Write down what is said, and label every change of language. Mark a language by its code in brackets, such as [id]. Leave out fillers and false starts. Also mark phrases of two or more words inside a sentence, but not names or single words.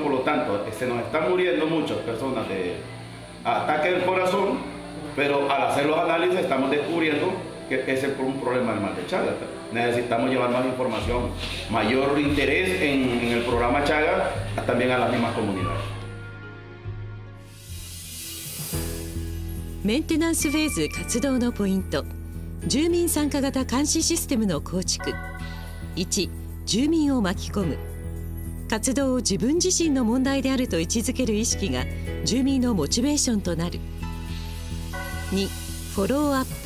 [es] Por lo tanto, se nos están muriendo muchas personas de ataque del corazón, pero al hacer los análisis estamos descubriendo que ese es un problema del mal de Chagas. Necesitamos llevar más información, mayor interés en el programa Chagas también a las mismas comunidades. [ja] メンテナンスフェーズ活動のポイント。住民参加型監視システムの構築。1、住民を巻き込む。活動を自分自身の問題であると位置づける意識が住民のモチベーションとなる。2、フォローアップ。